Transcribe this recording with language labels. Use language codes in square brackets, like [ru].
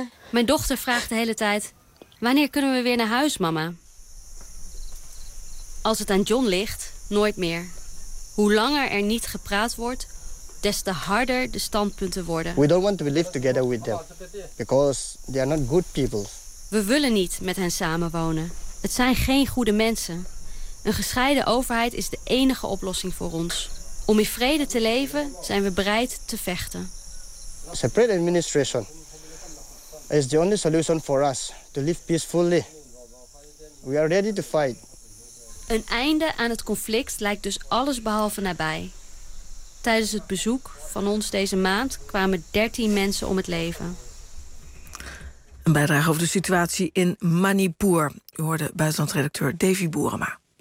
[nl] Mijn dochter vraagt de hele tijd: wanneer kunnen we weer naar huis, mama? Als het aan John ligt, nooit meer. Hoe langer er niet gepraat wordt, des te harder de standpunten worden. [en] We don't want to live together with them, because they are not good people. [nl] We willen niet met hen samenwonen. Het zijn geen goede mensen. Een gescheiden overheid is de enige oplossing voor ons. Om in vrede te leven, zijn we bereid te vechten. [en] Separate administration is the only solution for us to live peacefully. We are ready to fight. [nl] Een einde aan het conflict lijkt dus alles behalve nabij. Tijdens het bezoek van ons deze maand kwamen 13 mensen om het leven. Een bijdrage over de situatie in Manipur. U hoorde buitenlandredacteur Davy Boerema.